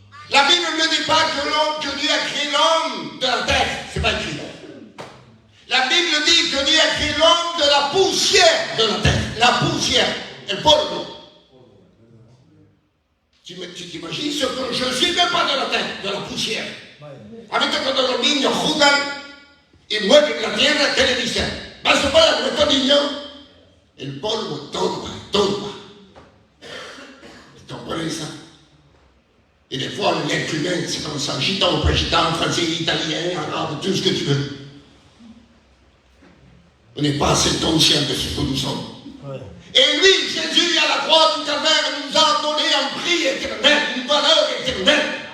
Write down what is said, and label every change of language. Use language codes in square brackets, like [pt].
[fr] La Bible ne dit pas que Dieu a créé l'homme de la terre. C'est pas écrit. La Bible dit que Dieu a créé l'homme de la poussière de la terre. La poussière, [es] el polvo. [fr] Tu t'imagines ce que je suis même pas de la terre, de la poussière. [es] A veces cuando los niños jugan y mueven la tierra, ¿qué le dicen? Vas a parar con estos niños. El polvo, todo va. ¿Están por eso? [fr] Et des fois, l'être humain, c'est comme ça, gitan, pas gitan, français, italien, arabe, tout ce que tu veux. On n'est pas assez conscient de ce que nous sommes. Ouais. Et lui, Jésus, à la croix du Calvaire, nous a donné un prix éternel, une valeur éternelle.